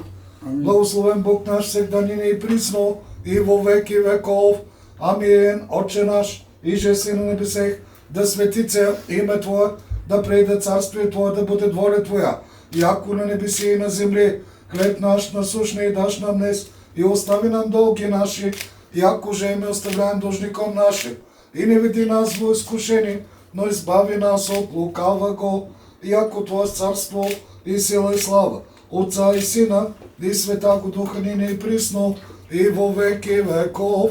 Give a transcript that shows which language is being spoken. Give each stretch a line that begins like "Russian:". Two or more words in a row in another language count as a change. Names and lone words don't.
Church Slavic: Благословен Бог наш, всегда нине и присно, и во веки веков. Амин. Отче наш, иже си на небесех, да светице име Твое, да прейде царствие Твое, да буде воля Твоя, яко на небеси и на земли. Хлеб наш насущний даш нам днес, и остави нам долги наши, яко же и ми оставляем должником нашим. И не веди нас во изкушение, но избави нас от лукавого, яко Твое царство и сила и слава, Отца и Сина и Святаго Духа нине и присно, и во веки веков.